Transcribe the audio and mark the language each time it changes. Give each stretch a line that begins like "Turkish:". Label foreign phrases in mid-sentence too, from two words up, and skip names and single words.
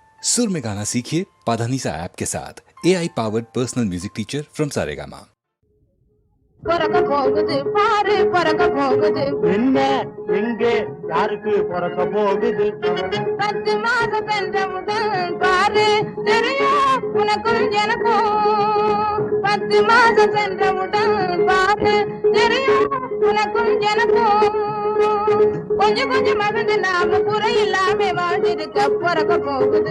Hindi: सुर में गाना सीखिए पाधानीसा ऐप के साथ।
English: AI powered personal music teacher from Saregama.
Tamil: பிறக்க போகுது பாரு பிறக்க போகுது என்ன எங்கே யாருக்கு பிறக்க போகுது 10 மாசம் சென்ற முதல் பாரு தெரியும் உனக்கும் எனக்கும் 10 மாசம் சென்ற முதல் பாரு தெரியும் உனக்கும் எனக்கும் கொஞ்சம் கொஞ்சம் மகிழ்ந்து நாம குறை இல்லாம வாழ்ந்திருக்க பிறக்க போகுது